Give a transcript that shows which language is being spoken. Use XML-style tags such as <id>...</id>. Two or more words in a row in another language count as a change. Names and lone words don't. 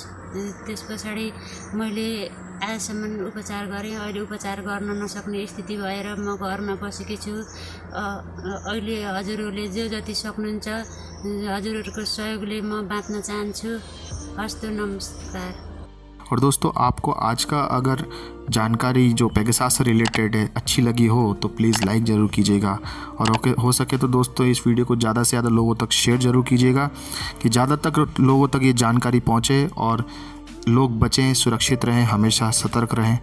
<ne>त्यस पछाडि मैले आजसम्म उपचार गरेँ। अहिले उपचार गर्न नसक्ने स्थिति भएर म घरमा बसेकी छु। अहिले हजुरहरूले जो जति सक्नुहुन्छ हजुरहरूको सहयोगले म बाँच्न चाहन्छु। हस्त नमस्कार।</ne> <hi>और दोस्तों आपको आज का अगर जानकारी जो पेगासस से रिलेटेड है अच्छी लगी हो तो</hi> <en>please like</en> <hi>ज़रूर कीजिएगा और हो सके तो दोस्तों इस वीडियो को ज़्यादा से ज़्यादा लोगों तक शेयर ज़रूर कीजिएगा कि ज़्यादा तक लोगों तक ये जानकारी पहुँचे और लोग बचें, सुरक्षित रहें, हमेशा सतर्क रहें।</hi>